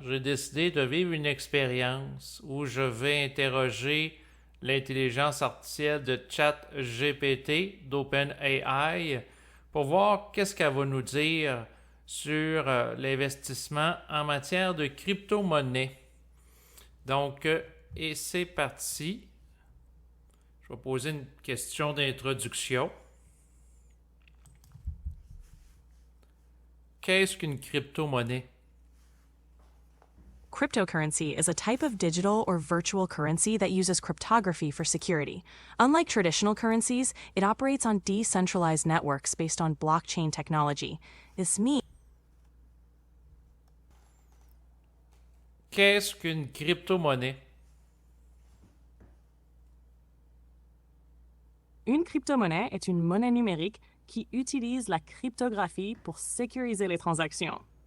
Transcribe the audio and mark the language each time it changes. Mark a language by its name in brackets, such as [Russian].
[French] J'ai décidé de vivre une expérience où je vais interroger l'intelligence artificielle de ChatGPT d'OpenAI pour voir qu'est-ce qu'elle va nous dire sur l'investissement en matière de crypto-monnaie. Donc, et c'est parti. Je vais poser une question d'introduction. Qu'est-ce qu'une crypto-monnaie? [English] Cryptocurrency is a type of digital or virtual currency that uses cryptography for security. Unlike traditional currencies, it operates on decentralized networks based on blockchain technology. This means [French] Qu'est-ce qu'une crypto-monnaie? une crypto-monnaie est une monnaie numérique qui utilise la cryptographie pour sécuriser les transactions.